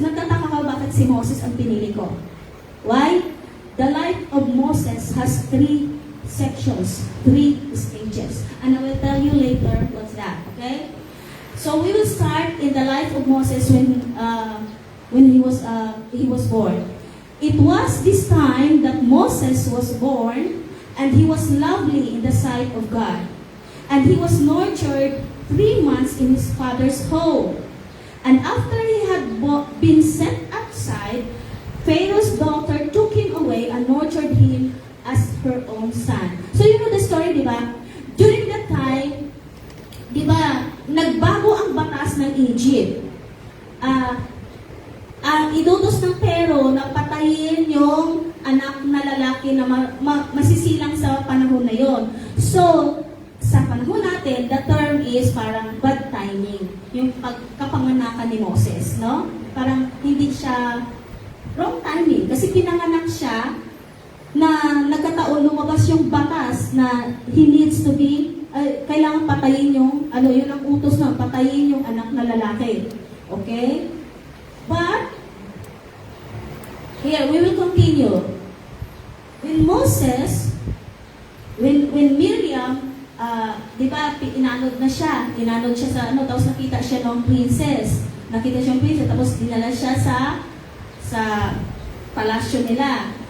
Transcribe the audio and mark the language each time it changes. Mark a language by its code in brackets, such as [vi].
[tl] Nagtataka ka bakit si Moses ang pinili ko? [en] Why? The life of Moses has 3 sections, 3 stages. And I will tell you later what's that. Okay? So we will start in the life of Moses when he was born. It was this time that Moses was born, and he was lovely in the sight of God. And he was nurtured 3 months in his father's home. And after he had been set outside, Pharaoh's daughter took him away and nurtured him as her own son. So you know the story, [tl] di ba? [en] During that time, [tl] di ba, nagbago ang batas ng Egypt. Inutos ng Pharaoh na patayin yung anak na lalaki na masisilang sa panahon na yon. [en] So, [tl] sa panahon natin, [en] the term is [tl] parang [en] bad timing. [tl] Yung pagkapanganakan ni Moses, no? Parang hindi siya [en] wrong timing. [tl] Kasi pinanganak siya na nagkataon lumabas yung batas na [en] he needs to be, [tl] kailangan patayin yung, yun ang utos na, patayin yung anak na lalaki. Okay? [en] But, here, we will continue. [tl] When Moses, when Miriam, di ba, inanod siya sa tapos nakita siya ng princess. Nakita siya ng princess, tapos dinala siya sa palasyo nila.